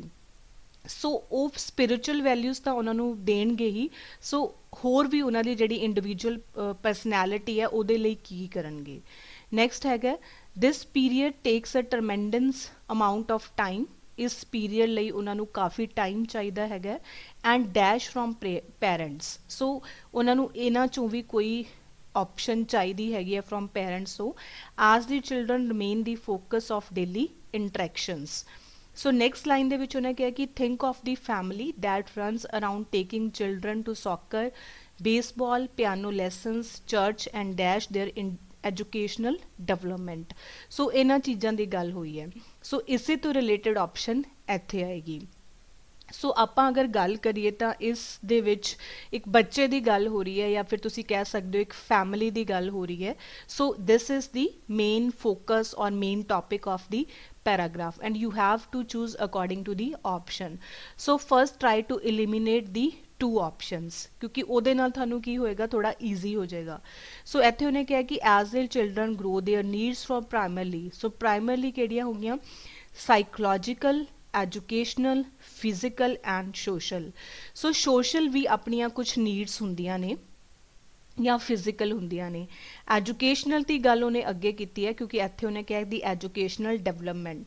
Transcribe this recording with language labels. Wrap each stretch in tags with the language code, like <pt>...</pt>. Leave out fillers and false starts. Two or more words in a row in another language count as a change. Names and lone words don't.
<pa>ਸੋ ਉਹ</pa> <en>spiritual values</en> <pa>ਤਾਂ ਉਹਨਾਂ ਨੂੰ ਦੇਣਗੇ ਹੀ, ਸੋ ਹੋਰ ਵੀ ਉਹਨਾਂ ਦੀ ਜਿਹੜੀ</pa> <en>individual personality</en> <pa>ਹੈ ਉਹਦੇ ਲਈ ਕੀ ਕਰਨਗੇ। ਨੈਕਸਟ ਹੈਗਾ</pa> <en>this period takes a tremendous amount of time</en> <pa>ਇਸ ਪੀਰੀਅਡ ਲਈ ਉਹਨਾਂ ਨੂੰ ਕਾਫੀ ਟਾਈਮ ਚਾਹੀਦਾ ਹੈਗਾ</pa> <en>and dash from parents.</en> <pa>ਸੋ ਉਹਨਾਂ ਨੂੰ ਇਹਨਾਂ ਚੋਂ ਵੀ ਕੋਈ option ਚਾਹੀਦੀ ਹੈਗੀ ਹੈ</pa> <en>from parents, so as the children remain the focus of daily interactions। so next line</en> <pa>ਦੇ ਵਿੱਚ ਉਹਨੇ ਕਿਹਾ ਕਿ</pa> <en>think of the family that runs around taking children to soccer, baseball, piano lessons, church and dash their educational development।</en> <pa>so ਇਹਨਾਂ ਚੀਜ਼ਾਂ ਦੀ ਗੱਲ ਹੋਈ ਹੈ। so ਇਸੇ ਤੋਂ ਰਿਲੇਟਡ option ਇੱਥੇ ਆਏਗੀ। ਸੋ ਆਪਾਂ ਅਗਰ ਗੱਲ ਕਰੀਏ ਤਾਂ ਇਸ ਦੇ ਵਿੱਚ ਇੱਕ ਬੱਚੇ ਦੀ ਗੱਲ ਹੋ ਰਹੀ ਹੈ ਜਾਂ ਫਿਰ ਤੁਸੀਂ ਕਹਿ ਸਕਦੇ ਹੋ ਇੱਕ ਫੈਮਿਲੀ ਦੀ ਗੱਲ ਹੋ ਰਹੀ ਹੈ।</pa> <en>so this is the main focus or main topic of the paragraph and you have to choose according to the option। so first try to eliminate the two options</en> <pa>ਕਿਉਂਕਿ ਉਹਦੇ ਨਾਲ ਤੁਹਾਨੂੰ ਕੀ ਹੋਏਗਾ ਥੋੜਾ ਈਜ਼ੀ ਹੋ ਜਾਏਗਾ। ਸੋ ਇੱਥੇ ਉਹਨੇ ਕਿਹਾ ਕਿ</pa> <en>as their children grow their needs from primarily,</en> <pa>so primarily ਕਿਹੜੀਆਂ ਹੋ ਗਈਆਂ</pa> <en>psychological, educational, physical and social.</en> <pa>ਸੋ ਸੋਸ਼ਲ ਵੀ ਆਪਣੀਆਂ ਕੁਛ ਨੀਡਸ ਹੁੰਦੀਆਂ ਨੇ ਜਾਂ ਫਿਜ਼ੀਕਲ ਹੁੰਦੀਆਂ ਨੇ। ਐਜੂਕੇਸ਼ਨਲ ਦੀ ਗੱਲ ਉਹਨੇ ਅੱਗੇ ਕੀਤੀ ਹੈ ਕਿਉਂਕਿ ਇੱਥੇ ਉਹਨੇ ਕਿਹਾ</pa> <en>the educational development.</en>